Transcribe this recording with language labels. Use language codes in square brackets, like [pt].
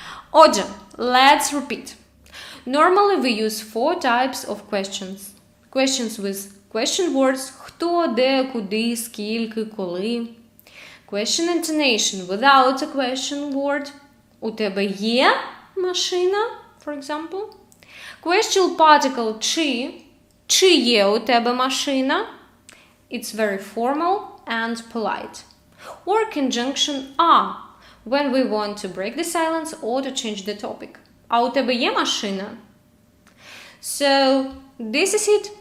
[uk] Отже, [en] let's repeat. Normally we use 4 types of questions. Questions with question words – [uk] хто, де, куди, скільки, коли. [en] Question intonation without a question word. [uk] У тебе є машина, [en] for example. Question particle чи. [uk] Чи є у тебе машина? [en] It's very formal and polite. Or conjunction a, when we want to break the silence or to change the topic. [uk] А у тебе є машина? [en] So, this is it.